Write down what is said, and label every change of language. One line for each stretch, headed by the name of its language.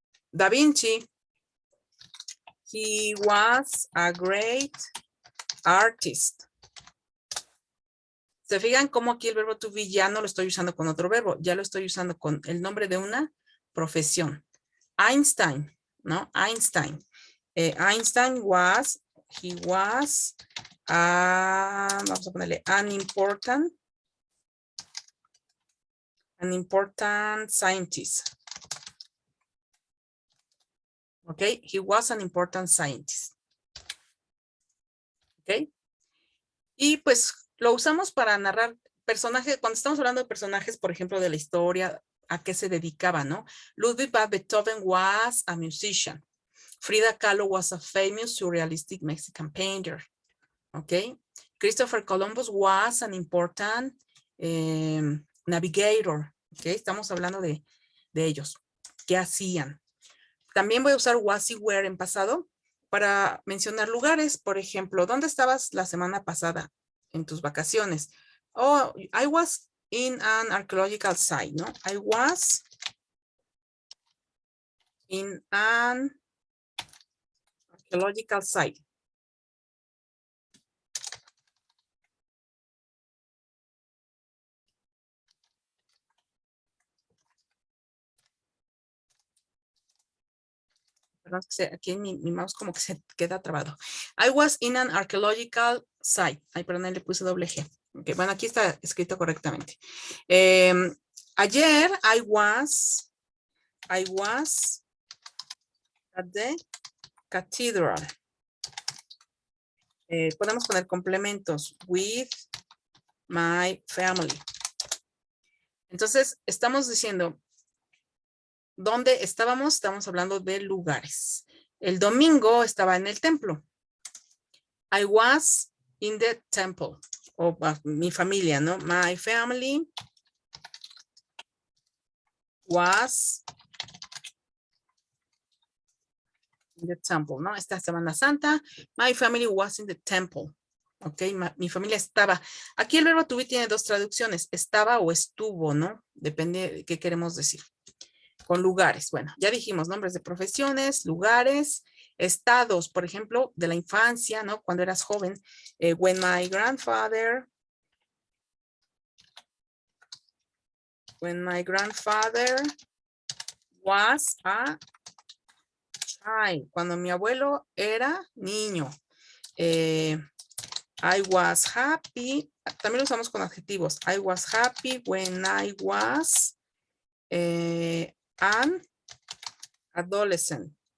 English: Da Vinci, he was a great artist.
Spanish: ¿Se fijan cómo aquí el verbo to be ya no lo estoy usando con otro verbo? Ya lo estoy usando con el nombre de una profesión.
English: Einstein, ¿no? Einstein. Einstein was, he was,
Spanish: vamos a ponerle
English: an important scientist. ¿Ok? He was an important scientist. ¿Ok?
Spanish: Y pues lo usamos para narrar personajes, cuando estamos hablando de personajes, por ejemplo, de la historia, a qué se dedicaba, ¿no?
English: Ludwig van Beethoven was a musician. Frida Kahlo was a famous surrealistic Mexican painter. ¿Ok? Christopher Columbus was an important navigator. ¿Ok?
Spanish: Estamos hablando de ellos. ¿Qué hacían? También voy a usar was y were en pasado para mencionar lugares. Por ejemplo, ¿dónde estabas la semana pasada en tus vacaciones?
English: Oh, I was in an archaeological site, ¿no? I was in an archaeological site.
Spanish: Perdón, aquí en mi mouse como que se queda trabado.
English: I was in an archaeological site.
Spanish: Ay, perdón, le puse doble G. Okay, bueno, aquí está escrito correctamente. Ayer
English: I was At the cathedral.
Spanish: Podemos poner complementos.
English: With my family.
Spanish: Entonces, estamos diciendo, ¿dónde estábamos? Estamos hablando de lugares. El domingo estaba en el templo.
English: I was in the temple.
Spanish: O mi familia, ¿no?
English: My family was in the temple, ¿no?
Spanish: Esta Semana Santa.
English: My family was in the temple.
Spanish: Ok, mi familia estaba. Aquí el verbo to be tiene dos traducciones. Estaba o estuvo, ¿no? Depende de qué queremos decir. Con lugares. Bueno, ya dijimos nombres de profesiones, lugares, estados, por ejemplo, de la infancia, ¿no? Cuando eras joven.
English: When my grandfather was a child.
Spanish: Cuando mi abuelo era niño.
English: I was happy.
Spanish: También lo usamos con adjetivos.
English: I was happy when I was an adolescent.